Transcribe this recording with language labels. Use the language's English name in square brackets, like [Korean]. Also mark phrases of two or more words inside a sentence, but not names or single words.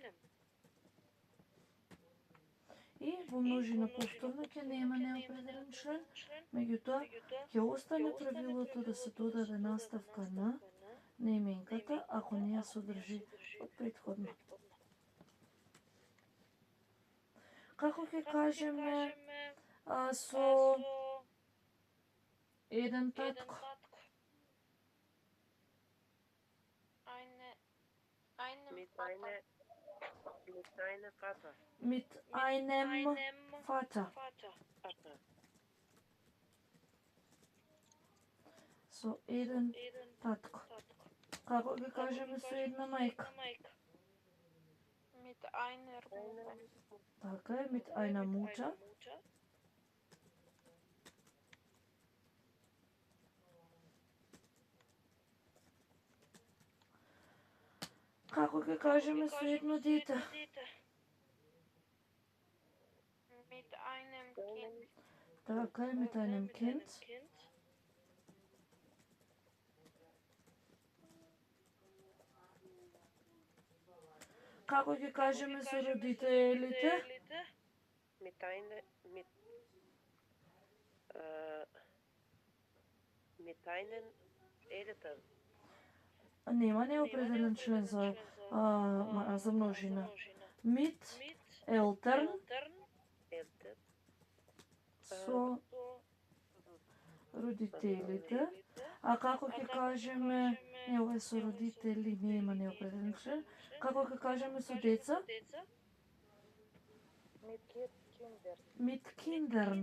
[Macedonian] И во множина повторно ќе нема неопределен член, меѓутоа ќе остане правилото да се додаде наставка на именката ако не ја содржи од претходно. Како ќе кажеме со еден татко? [German] Mit einem Vater. Mit einem Vater. [Macedonian] Со еден татко. Како ќе кажеме со една мајка? [German] Mit einer Mutter. [Macedonian] Така е, [German] mit einer Mutter. [Macedonian] Како ќе кажеме со едно дете? [German] Mit einem Kind. [Macedonian] Така е, [German] mit einem Kind. [Macedonian] Како ќе кажеме со родителите? [German] Mit einem Eltern. [Macedonian] Нема неопределен член за множина. [German] Mit Eltern. Eltern. [Macedonian] Со родителите. А како ќе кажеме, ова е со родители, нема неопределен член. Како ќе кажеме со деца? [German] Mit Kindern.